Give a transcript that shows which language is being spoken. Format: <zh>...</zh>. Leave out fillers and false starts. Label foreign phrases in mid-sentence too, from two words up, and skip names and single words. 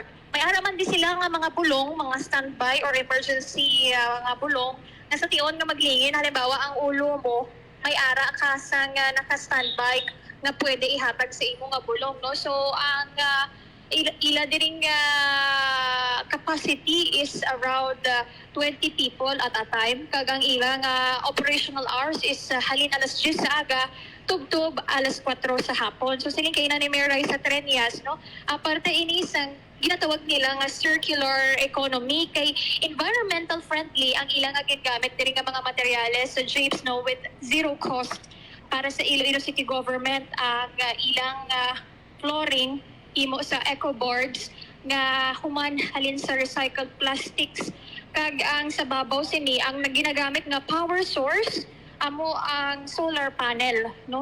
<hil>May ara man di sila nga mga bulong, mga standby or emergency nga bulong na sa tion nga maglingin. Halimbawa ang ulo mo may ara ka sang naka-standby na pwede ihatag sa imong nga bulong, no?</hil> <en>So</en> <hil>ang ila diring</hil> <en>capacity is around 20 people at a time.</en> <hil>Kagang ilang</hil> <en>operational hours</en> <hil>is halin alas 10 sa aga, tubtob alas 4 sa hapon. So sige kay na ni Mayor Raisa Treñas, no? Aparte inis ang ginatawag nila nga</hil> <en>circular economy</en> <hil>kay</hil> <en>environmental friendly</en> <hil>ang ilang gamit diri nga mga materyales sa Japes, no,</hil> <en>with zero cost</en> <hil>para sa Iloilo City Government ang ilang flooring imo sa eco boards nga human halin sa</hil> <en>recycled plastics</en> <hil>kag ang sa babaw sini ang naginagamit nga</hil> <en>power source</en> <hil>amo ang</hil> <en>solar panel,</en> <hil>no?</hil>